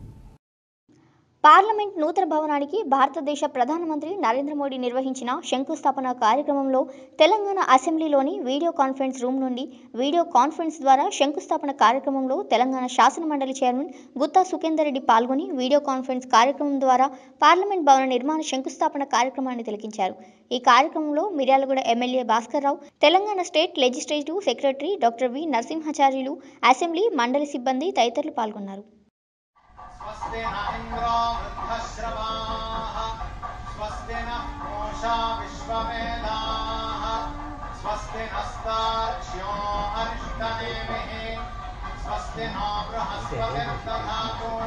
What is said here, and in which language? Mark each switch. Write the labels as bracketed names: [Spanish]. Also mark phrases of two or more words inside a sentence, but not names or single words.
[Telugu] పార్లమెంట్ నూతన భవనానికి భారతదేశ ప్రధానమంత్రి నరేంద్ర మోడీ నిర్వహించిన శంకుస్థాపన కార్యక్రమంలో తెలంగాణ అసెంబ్లీలోని [English] video conference room [Telugu] నుండి [English] video conference [Telugu] ద్వారా శంకుస్థాపన కార్యక్రమంలో తెలంగాణ శాసనమండలి చైర్మన్ గుత్తా సుఖేందర్ రెడ్డి పాల్గొని [English] video conference [Telugu] కార్యక్రమం ద్వారా పార్లమెంట్ భవన నిర్మాణ శంకుస్థాపన కార్యక్రమాన్ని తిలకించారు. ఈ కార్యక్రమంలో మిర్యాలగూడ ఎమ్మెల్యే భాస్కర్ రావు, తెలంగాణ [English] State Legislative Secretary Doctor [Telugu] వి నరసింహాచార్యులు, అసెంబ్లీ మండలి సిబ్బంది తదితరులు పాల్గొన్నారు. [Sanskrit] स्वस्ति न इंद्रो वृद्धश्रवाः स्वस्ति न पूषा विश्ववेदाः स्वस्ति नस्तार्क्ष्यो अरिष्टनेमिः स्वस्ति नो बृहस्पतिर्दधातु